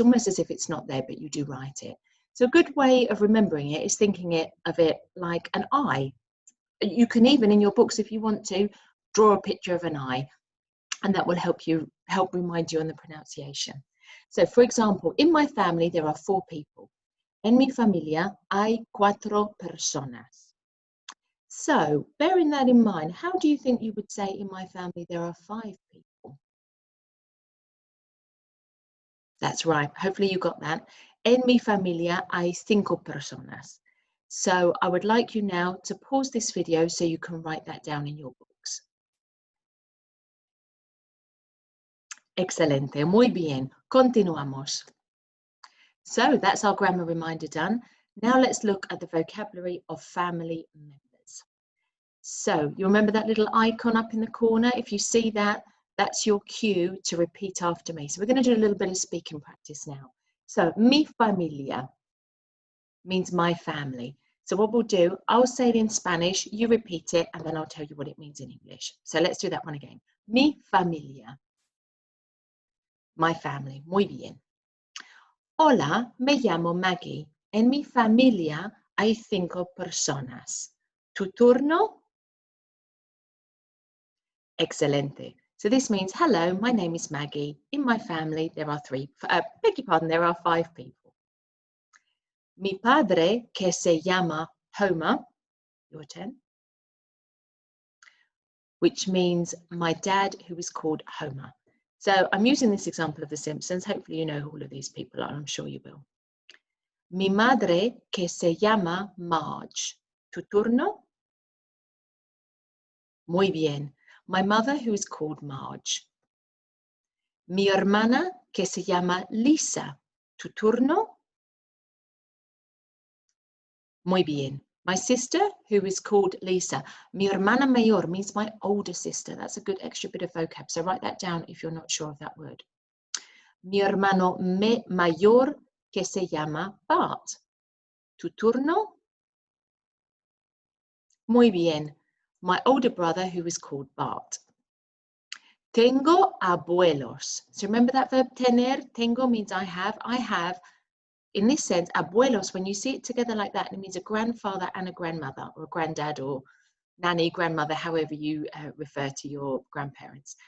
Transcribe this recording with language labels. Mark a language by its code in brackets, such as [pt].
[en] It's almost as if it's not there, but you do write it. So a good way of remembering it is thinking of it like an I. You can even, in your books, if you want to, draw a picture of an I, and that will help remind you on the pronunciation. So for example, in my family, there are 4 people. [es] En mi familia hay 4 personas. [en] So, bearing that in mind, how do you think you would say in my family there are 5 people? That's right. Hopefully you got that. [es] En mi familia hay 5 personas. [en] So I would like you now to pause this video so you can write that down in your books. [es] Excelente. Muy bien. Continuamos. [en] So that's our grammar reminder done. Now let's look at the vocabulary of family members. So you remember that little icon up in the corner? If you see that, that's your cue to repeat after me. So we're going to do a little bit of speaking practice now. So mi familia means my family. So what we'll do, I'll say it in Spanish, you repeat it, and then I'll tell you what it means in English. So let's do that one again. [es] Mi familia. [en] My family. [es] Muy bien. Hola, me llamo Maggie. En mi familia hay 5 personas. ¿Tu turno? Excelente. [en] So this means, hello, my name is Maggie. In my family, there are 3, beg your pardon, there are 5 people. [es] Mi padre, que se llama Homer, [en] your turn, which means my dad, who is called Homer. So I'm using this example of The Simpsons. Hopefully you know who all of these people are. I'm sure you will. [es] Mi madre, que se llama Marge. ¿Tu turno? Muy bien. [en] My mother, who is called Marge. [es] Mi hermana, que se llama Lisa. ¿Tu turno? Muy bien. [en] My sister, who is called Lisa. [es] Mi hermana mayor [en] means my older sister. That's a good extra bit of vocab. So write that down if you're not sure of that word. [es] Mi hermano mayor, que se llama Bart. ¿Tu turno? Muy bien. [en] My older brother, who is called Bart. [es] Tengo abuelos. [en] So remember that verb tener? Tengo means I have. I have, in this sense, abuelos, when you see it together like that, it means a grandfather and a grandmother, or a granddad, or nanny, grandmother, however you refer to your grandparents.